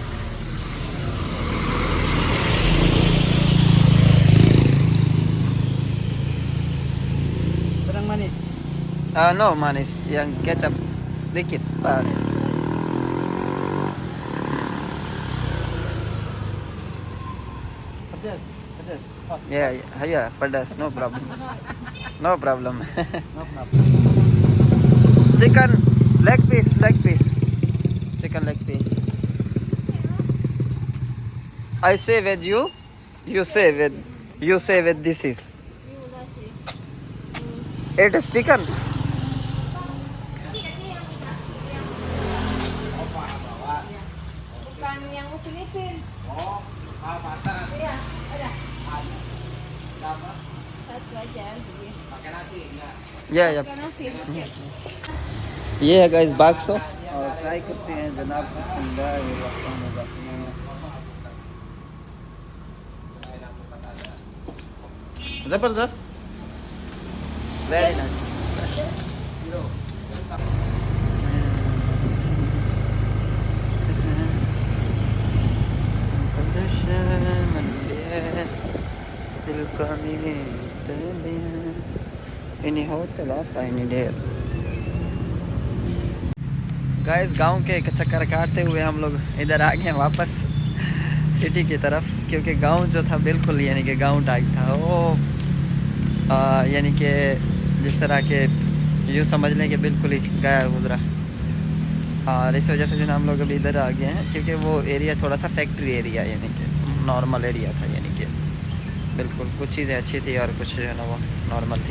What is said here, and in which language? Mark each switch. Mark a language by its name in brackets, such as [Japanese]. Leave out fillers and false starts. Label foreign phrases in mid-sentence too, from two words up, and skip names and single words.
[Indonesian] Sedang manis. No manis, yang kecap dikit pas. Pedas. Oh, Ya, pedas, [English] no problem. No problem. [Indonesian] no kenapa? [English] Chicken leg piece. Chicken leg piece. I say with you, you say with this is. It is chicken. [Indonesian] Bukan yang Filipin. Oh, mata. Iya, ada. Berapa? Satu aja. Pakai nasi enggak? या Pakai nasi. Oke. [Hindi] ये है गाइस बाक्सो और ट्राई करते हैं जनाब [Arabic] بسم الله رحمن رحيم. [English] जबरदस्त very nice. [Indonesian] ini hotel apa ini [English] dear guys [Hindi] गांव के एक चक्कर काटते हुए हम लोग इधर आ गए हैं वापस सिटी की तरफ क्योंकि गांव जो था बिल्कुल यानी कि गांव टाइप था वो यानी कि जिस तरह के यूँ समझ लें कि बिल्कुल ही गया गुजरा और इस वजह से जो हम लोग अभी इधर आ गए हैं क्योंकि वो एरिया थोड़ा सा [English] factory area [Hindi] यानी कि [English] normal area [Hindi] था यानी कि बिल्कुल कुछ चीज़ें अच्छी थी और कुछ जो है ना वो नॉर्मल थी।